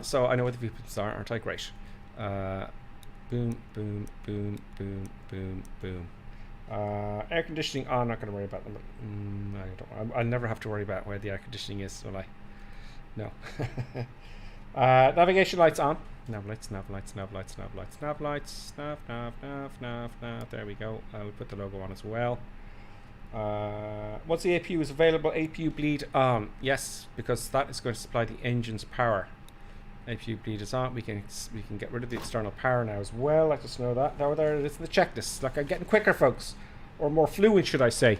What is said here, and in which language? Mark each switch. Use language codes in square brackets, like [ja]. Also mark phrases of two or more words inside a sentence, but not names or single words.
[en] So I know what the fuel pumps are, aren't I? Great. Boom, boom, boom, boom, boom, boom. Air conditioning on. Not going to worry about them. I'll never have to worry about where the air conditioning is, will I? No. Navigation lights on. Nav lights, nav lights, nav lights, nav lights, nav lights, nav, nav, nav, nav, nav. There we go. We'll put the logo on as well. Once the APU is available, APU bleed on. Yes, because that is going to supply the engine's power. APU bleed is on. We can get rid of the external power now as well. Let us know that. Now there it is in the checklist. Like I'm getting quicker, folks, or more fluent, should I say?